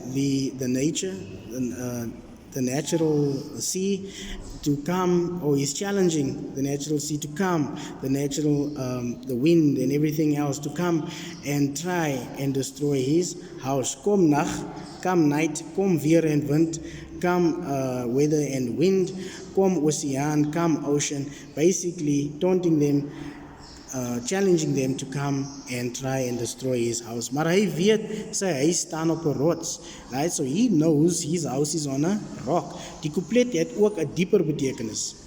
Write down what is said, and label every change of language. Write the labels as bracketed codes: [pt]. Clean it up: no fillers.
[en] The nature, the natural sea to come, or he's challenging the natural sea to come, the natural, the wind and everything else to come and try and destroy his house. [af] Kom nag, [en] come night, [af] kom weer en wind, [en] come weather and wind, [af] kom oceaan, [en] come ocean, basically taunting them challenging them to come and try and destroy his house. [af] Maar hy weet sy huis staan op 'n rots. [en] Right? So he knows his house is on a rock. [af] Die couplet het ook 'n dieper betekenis.